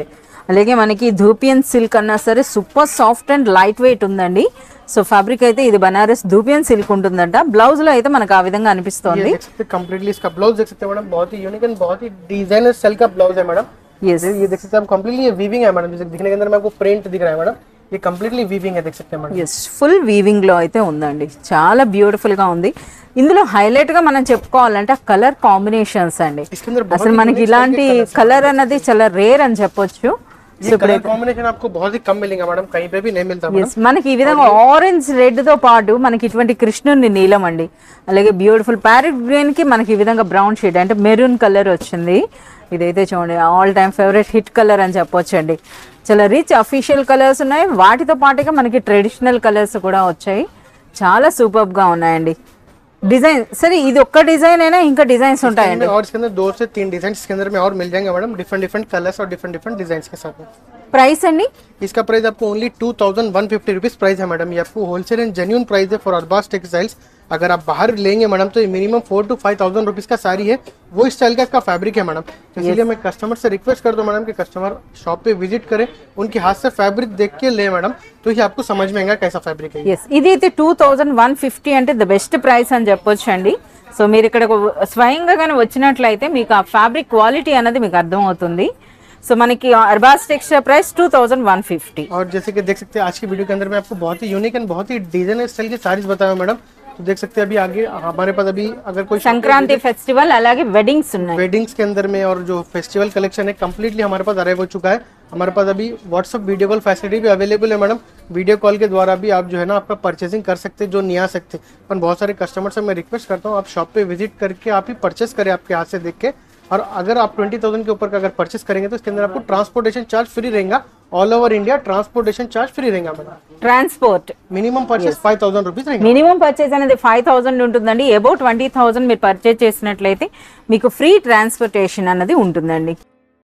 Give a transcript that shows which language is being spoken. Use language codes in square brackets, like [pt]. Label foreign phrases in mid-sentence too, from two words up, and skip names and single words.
[te] అలాగే మనకి ధూపియన్ సిల్క్ అన్నా సరే [en] super soft and light weight [te] ఉందండి. సో ఫ్యాబ్రిక్ అయితే ఇది బనారస్ ధూపియన్ సిల్క్ ఉంటుందంట. బ్లౌజ్ లో అయితే మనకు ఆ విధంగా అనిపిస్తోంది. [hi] कंप्लीटली इसका ब्लाउज देख सकते हैं मैडम, बहुत ही [en] unique and [hi] बहुत ही [en] designer style [hi] का ब्लाउज है मैडम। [en] yes [hi] ये देख सकते हैं आप, कंप्लीटली ये वीविंग है मैडम, जैसे दिखने के अंदर में आपको प्रिंट दिख रहा है मैडम, ये कंप्लीटली वीविंग है, देख सकते हैं मैडम। [te] yes ఫుల్ వీవింగ్ లో అయితే ఉందండి, చాలా బ్యూటిఫుల్ గా ఉంది. ఇందులో హైలైట్ గా మనం చెప్పుకోవాలంటే [en] colour combinations [te] అండి. అసలు మనకి ఇలాంటి కలర్ అన్నది చాలా రేర్ అని చెప్పొచ్చు. [hi] ये [en] colour combination [hi] आपको बहुत ही कम मिलेगा मैडम, कहीं पे भी नहीं मिलता मैडम। [te] మనకి ఈ విధంగా [en] orange red [te] తో పాటు మనకి ఇటువంటి కృష్ణుని నీలం అండి, అలాగే బ్యూటిఫుల్ [en] parrot green [te] కి మనకి ఈ విధంగా [en] brown shade [te] అంటే [en] maroon colour [te] వచ్చింది. ఇదైతే చూడండి [en] all time favourite hit colour [te] అని చెప్పొచ్చు అండి. చాలా [en] rich official colours [te] ఉన్నాయి, వాటితో పాటుగా మనకి [en] traditional colours [te] కూడా వచ్చాయి. చాలా సూపర్ గా ఉన్నాయండి. [en] design sir [te] ఇది ఒక్క డిజైన్ అయినా ఇంకా డిజైన్స్ ఉంటాయండి [hi] और इसके अंदर 2 से 3 डिजाइन इसके अंदर में और मिल जाएंगे मैडम, [en] different different colours [hi] और [en] different different design [hi] के साथ में। [te] ప్రైస్ అండి [hi] इसका प्राइस आपको ओनली 2150 [en] rupees price [hi] है मैडम। ये आपको [en] wholesale and genuine price [hi] है [en] for Arbaz Textiles. [hi] अगर आप बाहर लेंगे मैडम तो ये मिनिमम 4 to 5,000 रुपीज का साड़ी है, वो स्टाइल का इसका फैब्रिक है मैडम। तो इसलिए मैं कस्टमर से रिक्वेस्ट कर दूं मैडम कि [en] customer shop [hi] पे विजिट करें, उनके हाथ से फैब्रिक देख के ले मैडम, तो ये आपको समझ में आएगा कैसा फैब्रिक है। [te] yes ఇది అయితే 2150 అంటే [en] the best price [te] అని చెప్పొచ్చండి. సో మీరు ఇక్కడ స్వయంగా గాని వచ్చినట్లయితే మీకు ఆ ఫ్యాబ్రిక్ క్వాలిటీ అనేది మీకు అర్థం అవుతుంది. [hi] सो मन की अरबाज टेक्सटाइल प्राइस 2150। और जैसे कि देख सकते हैं आज की वीडियो के अंदर मैं आपको बहुत ही [en] unique and [hi] बहुत ही [en] designer style [hi] के साड़ीज बताया मैडम। तो देख सकते हैं अभी आगे हमारे पास अभी अगर कोई [te] संक्रांति फेस्टिवल అలాగే వెడ్డింగ్స్ ఉన్నాయి, [hi] वेडिंग्स के अंदर में और जो [en] festival collection [hi] है कंप्लीटली हमारे पास अराइव हो चुका है। हमारे पास अभी [en] WhatsApp video call facility [hi] भी अवेलेबल है मैडम। [en] video call [hi] के द्वारा भी आप जो है ना आपका परचेसिंग कर सकते हैं जो नहीं आ सकते, पर बहुत सारे कस्टमर से मैं रिक्वेस्ट करता हूँ आप शॉप पे विजिट करके आप ही परचेस करें आपके हाथ से देख के। और अगर आप 20,000 के ऊपर का अगर परचेस करेंगे तो इसके अंदर आपको [en] transportation charge free [hi] रहेगा, [en] all over India transportation charge free [hi] रहेगा मैडम। [te] ట్రాన్స్పోర్ట్ [en] minimum purchase 5,000 rupees [hi] रहेगा। [en] minimum purchase [te] అనేది 5000 ఉంటుందండి. అబౌట్ 20,000 మీరు పర్చేస్ చేసినట్లయితే మీకు [en] free transportation [te] అన్నది ఉంటుందండి.